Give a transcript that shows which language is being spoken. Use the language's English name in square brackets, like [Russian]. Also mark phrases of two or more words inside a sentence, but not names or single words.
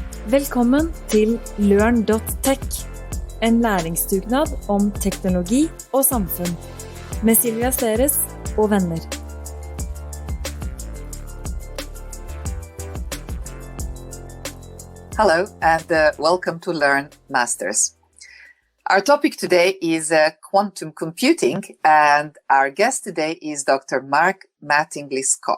[Norwegian] Velkommen til Learn.tech, en læringsdugnad om teknologi og samfunn, med Silvija og venner. [English] Hello and welcome to Learn Masters. Our topic today is quantum computing, and our guest today is Dr. Mark Mattingly Scott.